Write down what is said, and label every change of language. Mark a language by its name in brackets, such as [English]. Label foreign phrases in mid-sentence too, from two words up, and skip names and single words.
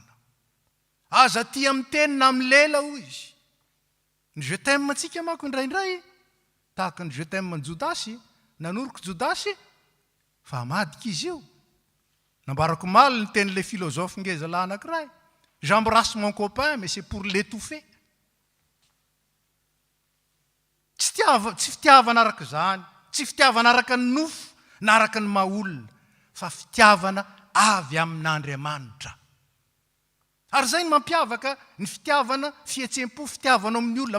[Malagasy] Aza tia amin'ny teny na amin'ny lela hoy izy. Ny [French] je t'aime [Malagasy] antsika manko indraindray, tahaka ny [French] je t'aime [Malagasy] ny Jodasy, nanoroko Jodasy, fa amadika izy io. Nambarako mal ny tenin'ilay philosophe ngeza anankiray. [French] J'embrasse mon copain, mais c'est pour l'étouffer. [Malagasy] Tsy fitiavana araka izany, tsy fitiavana araka ny nofo, na araka ny maha-olona, fa fitiavana avy amin'Andriamanitra. Ary zay ny mampiavaka ny fitiavana fihetsem-po, fitiavana amin'ny olona.